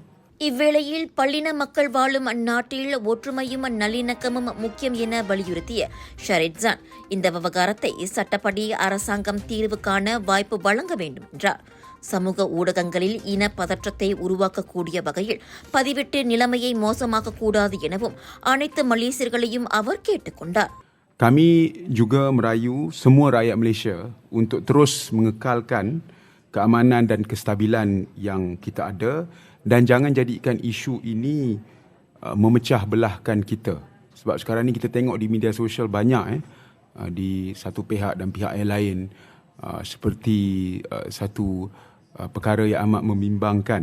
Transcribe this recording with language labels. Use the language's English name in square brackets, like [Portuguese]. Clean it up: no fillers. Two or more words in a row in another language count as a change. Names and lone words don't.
[Tamil] இவ்வேளையில் பல்லின மக்கள் வாழும் அந்நாட்டில் ஒற்றுமையும் நல்லிணக்கமும் முக்கியம் என வலியுறுத்திய ஷரிட்சான் இந்த விவகாரத்தை சட்டப்படி அரசாங்கம் தீர்வு காண வாய்ப்பு வழங்க வேண்டும் என்றார். சமூக ஊடகங்களில் இன பதற்றத்தை உருவாக்கக்கூடிய வகையில் பதிவிட்டு நிலைமையை மோசமாக்கக்கூடாது எனவும் அனைத்து மலேசியர்களையும் அவர் கேட்டுக் கொண்டார். [Malay] Kami juga merayu semua rakyat Malaysia untuk terus mengekalkan keamanan dan kestabilan yang kita ada dan jangan jadikan isu ini memecah belahkan kita. Sebab sekarang ni kita tengok di media sosial banyak di satu pihak dan pihak yang lain seperti satu perkara yang amat membimbangkan.